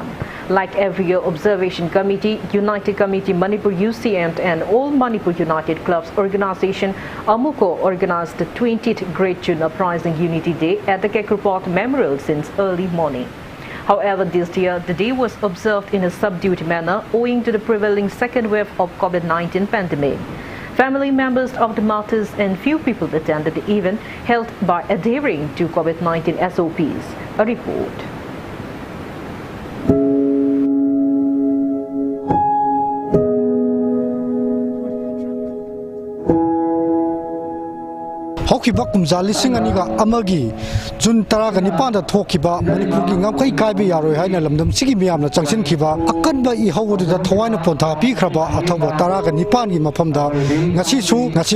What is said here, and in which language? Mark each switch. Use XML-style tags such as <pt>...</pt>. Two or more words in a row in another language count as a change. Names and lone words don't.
<en>Like every year, Observation Committee, United Committee, Manipur UCM and All Manipur United Clubs Organization, AMUCO, organized the 20th Great June Uprising Unity Day at the Kekrupat Memorial since early morning. However, this year, the day was observed in a subdued manner owing to the prevailing second wave of COVID-19 pandemic. Family members of the martyrs and few people attended the event held by adhering to COVID-19 SOPs. A report.</en> <mni>Hokiba kumza lising aniga amagi Jun taraga nipanda thokiba Manipur gi ngamkai kaibi yaroi haina lamdam sigi miyamna changsin khiba akanba I hawdu da thawaina pontha pi khraba athawa taraga nipan gi maphamda ngasi su ngasi</mni>